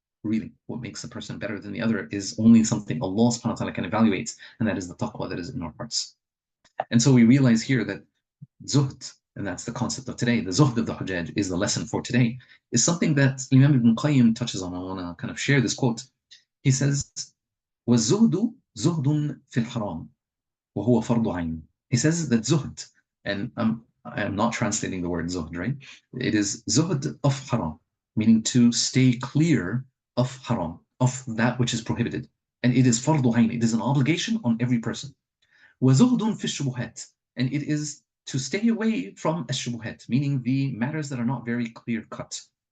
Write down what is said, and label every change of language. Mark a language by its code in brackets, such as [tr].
[en] Really, what makes a person better than the other is only something Allah subhanahu wa ta'ala can evaluate, and that is the taqwa that is in our hearts. And so we realize here that Zuhd, and that's the concept of today, the Zuhd of the Hujjaj is the lesson for today, is something that Imam Ibn Qayyim touches on. I want to kind of share this quote. He says, [ar] وَالزُّهْدُ زُهْدٌ فِي الْحَرَامِ وَهُوَ فَرْضُ عَيْنٍ. [en] He says that Zuhd, and I am not translating the word Zuhd, right? It is Zuhd of haram, meaning to stay clear of haram, of that which is prohibited. And it is fardu ayn, it is an obligation on every person. [ar] وَزُهْدٌ فِي الشُّبُهَاتِ, [en] and it is to stay away from الشُّبُهَات, meaning the matters that are not very clear cut.